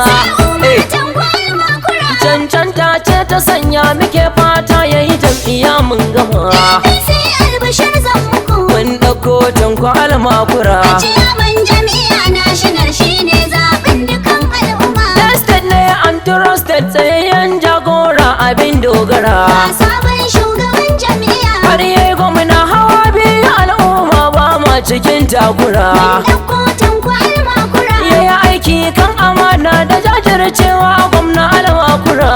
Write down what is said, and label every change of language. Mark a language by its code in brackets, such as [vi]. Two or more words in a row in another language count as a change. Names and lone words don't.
[ha] Sai Umar Eh. Tanko Almakura. Cancanta ce ta sanya muke fata ya yi jam'iyya mun gama. A P C albishir zan muku. Mun ɗauko Tanko Almakura. A ciyaman jam'iyya national shine zaɓin dukan al'umma. Tested ne [en] and trusted [ha] tsayayyen jagora abin dogara. Ga sabon shugaban jam'iyya. Har yayi gwamna hawa biyu al'umma ba ma cikin takura. Mun ɗauko Tanko Almakura. Ya yi aiki kan amana da jajircewa gwamna Almakura.